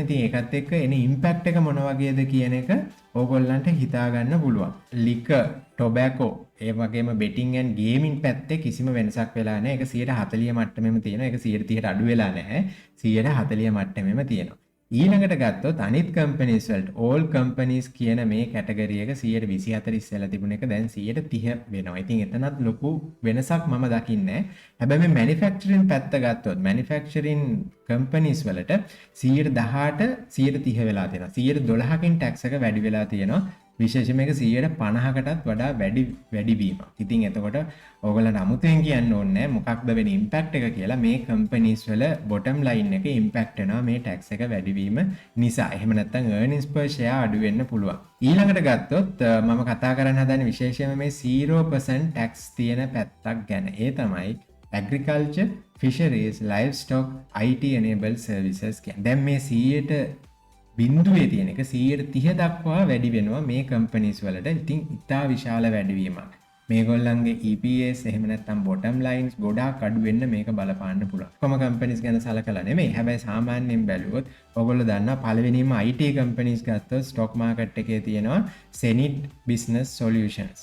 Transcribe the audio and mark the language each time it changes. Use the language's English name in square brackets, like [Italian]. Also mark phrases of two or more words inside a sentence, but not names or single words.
[Sinhala] ඉතින් ඒකත් එක්ක එන ඉම්පැක්ට් එක මොන වගේද කියන එක ඕගොල්ලන්ට හිතා ගන්න පුළුවන්. [English] liquor, tobacco, [Sinhala] ඒ වගේම [English] betting and gaming [Sinhala] පැත්තේ කිසිම වෙනසක් වෙලා නැහැ. ඒක 140 මට්ටමෙම තියෙනවා. ඒක 130ට අඩු වෙලා නැහැ. 140 මට්ටමෙම තියෙනවා. ඊළඟට ගත්තොත් අනිත් කම්පැනිස් වලට [English] all companies [Sinhala] කියන මේ කැටගරි එක 124 ඉස්සෙල්ලා තිබුණ එක දැන් 130 වෙනවා. ඉතින් එතනත් ලොකු වෙනසක් මම දකින්නේ. හැබැයි මේ manufacturing පැත්ත ගත්තොත් [English] manufacturing companies [Sinhala] වලට 118ට 130 වෙලා තියෙනවා. 112කින් tax එක වැඩි වෙලා තියෙනවා. විශේෂයෙන් මේක 150කටත් වඩා වැඩි වීමක්. ඉතින් එතකොට ඕගොල්ලන්ට අමුතුවෙන් කියන්න ඕනේ නැහැ මොකක්ද වෙන ඉම්පැක්ට් එක කියලා. මේ කම්පැනිස් වල [English] bottom line [Sinhala] එකේ ඉම්පැක්ට් වෙනවා මේ ටැක්ස් එක වැඩි වීම නිසා. එහෙම නැත්නම් [English] earnings per share [Sinhala] අඩු වෙන්න පුළුවන්. ඊළඟට ගත්තොත් මම කතා කරන්න හදන්නේ විශේෂයෙන්ම මේ 0% tax තියෙන පැත්තක් ගැන. ඒ තමයි [English] agriculture, fisheries, livestock, IT enabled services [Sinhala] කියන්නේ. දැන් මේ 100ට බිඳුවේ තියෙන එක 130 දක්වා වැඩි වෙනවා මේ කම්පැනිස් වලට. ඉතින් ඉතා විශාල වැඩිවීමක්. මේගොල්ලන්ගේ EPS එහෙම නැත්නම් [English] bottom lines [Sinhala] ගොඩාක් අඩු වෙන්න මේක බලපාන්න පුළුවන්. කොම කම්පැනිස් ගැන සලකලා නෙමෙයි. හැබැයි සාමාන්‍යයෙන් බැලුවොත් ඔයගොල්ලෝ දන්නවා පළවෙනිම [English] IT companies [Sinhala] ගත්තොත් [English] stock market [Sinhala] එකේ තියෙනවා Zenith Business Solutions.